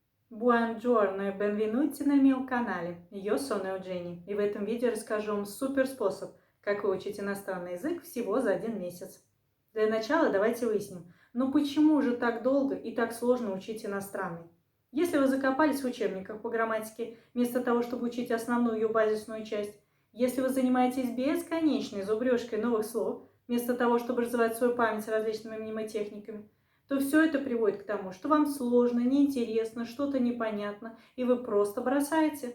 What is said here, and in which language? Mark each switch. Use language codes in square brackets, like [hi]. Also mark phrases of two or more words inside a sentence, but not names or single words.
[it] Buongiorno e benvenuti nel mio canale. Io sono [ru] Евгений, и в этом видео расскажу вам супер способ, как выучить иностранный язык всего за 1 месяц. Для начала давайте выясним, почему же так долго и так сложно учить иностранный? Если вы закопались в учебниках по грамматике, вместо того, чтобы учить основную ее базисную часть, если вы занимаетесь бесконечной зубрежкой новых слов, вместо того, чтобы развивать свою память различными мнемотехниками, то все это приводит к тому, что вам сложно, неинтересно, что-то непонятно, и вы просто бросаете.